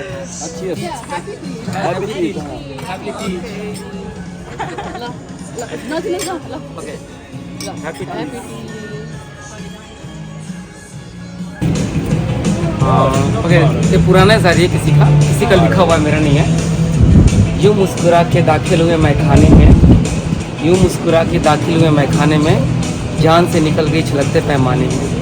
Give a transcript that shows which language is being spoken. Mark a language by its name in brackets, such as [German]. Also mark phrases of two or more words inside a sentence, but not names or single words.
[Hindi] अच्छी है [English] Happy हैप्पी हैप्पी तीज [Nepali] नजिक ल [English] ओके [Nepali] ल [English] Happy Teej okay [Hindi] ये पुराना है सर ये किसी का लिखा हुआ मेरा नहीं है यूँ मुस्कुरा के दाखिल हुए मैं खाने में यूँ मुस्कुरा के दाखिल हुए मैं खाने में जान से निकल गई छलकते पैमाने में